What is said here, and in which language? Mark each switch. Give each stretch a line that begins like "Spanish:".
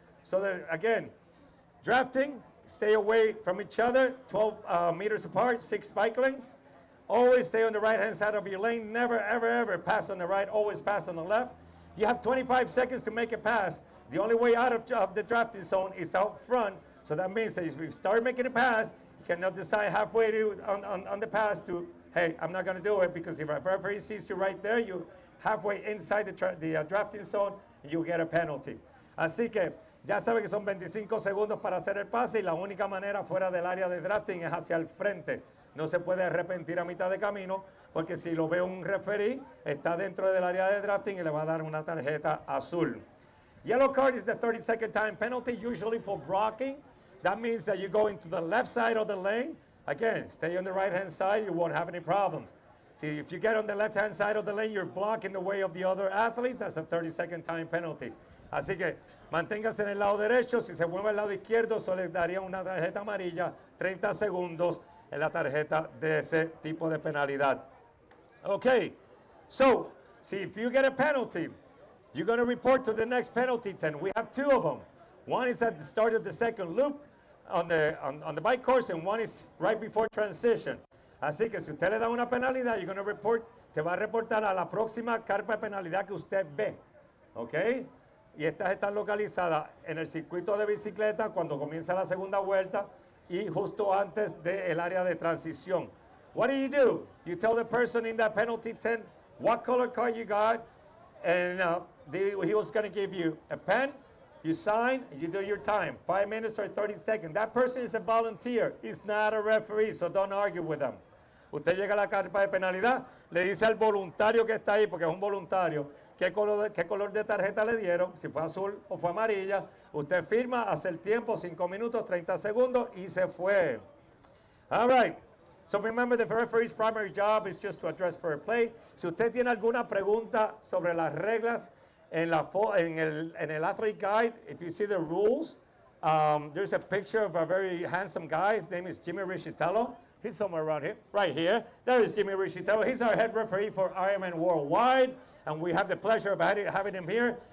English: So again, drafting, stay away from each other, 12 meters apart, 6 bike lengths. Always stay on the right-hand side of your lane. Never, ever, ever pass on the right. Always pass on the left. You have 25 seconds to make a pass. The only way out of the drafting zone is out front. So that means that if you start making a pass, you cannot decide halfway on the pass to, hey, I'm not going to do it, because if a referee sees you right there, you're halfway inside the drafting zone, and you get a penalty.
Spanish: Así que ya sabe que son 25 segundos para hacer el pase y la única manera fuera del área de drafting es hacia el frente. No se puede arrepentir a mitad de camino, porque si lo ve un referee, está dentro del área de drafting y le va a dar una tarjeta azul.
English: Yellow card is the 30-second time penalty, usually for blocking. That means that you go into the left side of the lane. Again, stay on the right-hand side, you won't have any problems. See, if you get on the left-hand side of the lane, you're blocking the way of the other athletes, that's a 30-second time penalty.
Spanish: Así que manténgase en el lado derecho. Si se mueve al lado izquierdo, eso le daría una tarjeta amarilla, 30 segundos en la tarjeta de ese tipo de penalidad.
English: Okay, so, see, if you get a penalty, you're going to report to the next penalty tent. We have 2 of them. One is at the start of the second loop on the bike course, and one is right before transition.
Spanish: Así que si usted le da una penalidad,
English: you're going to report,
Spanish: te va a reportar a la próxima carpa de penalidad que usted ve. ¿Ok? Y estas están localizadas en el circuito de bicicleta cuando comienza la segunda vuelta y justo antes del área de transición.
English: What do? You tell the person in that penalty tent what color card you got, and he was going to give you a pen. You sign, you do your time, 5 minutes or 30 seconds. That person is a volunteer. He's not a referee, so don't argue with them.
Spanish: Usted llega a la carpa de penalidad, le dice al voluntario que está ahí, porque es un voluntario, qué color de tarjeta le dieron, si fue azul o fue amarilla. Usted firma, hace el tiempo, 5 minutos, 30 segundos, y se fue.
English: All right. So remember, the referee's primary job is just to address fair play.
Spanish: Si usted tiene alguna pregunta sobre las reglas en el
English: athlete guide, if you see the rules, there's a picture of a very handsome guy. His name is Jimmy Richitello. He's somewhere around here, right here. There is Jimmy Richitello. He's our head referee for Ironman Worldwide, and we have the pleasure of having him here.